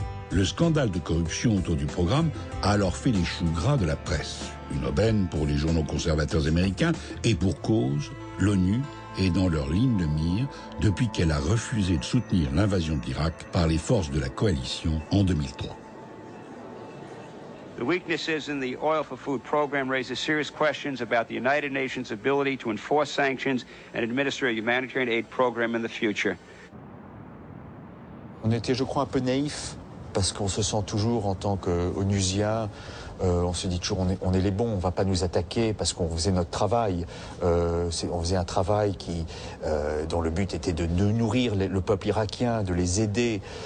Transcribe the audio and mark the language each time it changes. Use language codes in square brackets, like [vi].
[fr] Le scandale de corruption autour du programme a alors fait les choux gras de la presse, une aubaine pour les journaux conservateurs américains, et pour cause, l'ONU est dans leur ligne de mire depuis qu'elle a refusé de soutenir l'invasion de l'Irak par les forces de la coalition en 2003. [en] The weaknesses in the Oil for Food program raises serious questions about the United Nations' ability to enforce sanctions and administer a humanitarian aid program in the future. [fr] On était, je crois, un peu naïfs, parce qu'on se sent toujours, en tant qu'onusien, on se dit toujours on est les bons, on ne va pas nous attaquer parce qu'on faisait notre travail. On faisait un travail dont le but était de nourrir le peuple irakien, de les aider.